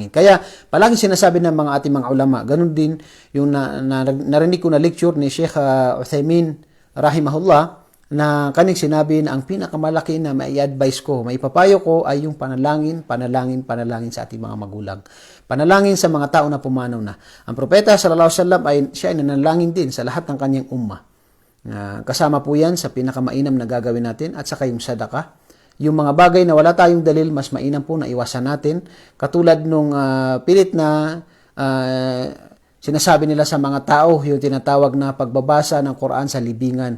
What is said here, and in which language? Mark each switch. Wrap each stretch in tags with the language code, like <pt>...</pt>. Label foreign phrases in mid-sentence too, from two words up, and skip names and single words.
<tl>Kaya palagi sinasabi ng mga ating mga ulama, ganun din yung narinig ko na lecture ni Sheikh Uthaymin rahimahullah na kaning sinabi na ang pinakamalaki na mai-advise ko, maipapayo ko ay yung panalangin sa ating mga magulang. Panalangin sa mga tao na pumanaw na. Ang propeta</tl> <ar>صلى الله عليه وسلم</ar> <tl>ay siya ay nanalangin din sa lahat ng kanyang ummah. Kasama po yan sa pinakamainam na gagawin natin at saka yung sadaka. Yung mga bagay na wala tayong dalil, mas mainam po na iwasan natin. Katulad nung pilit na sinasabi nila sa mga tao, yung tinatawag na pagbabasa ng Quran sa libingan.</tl>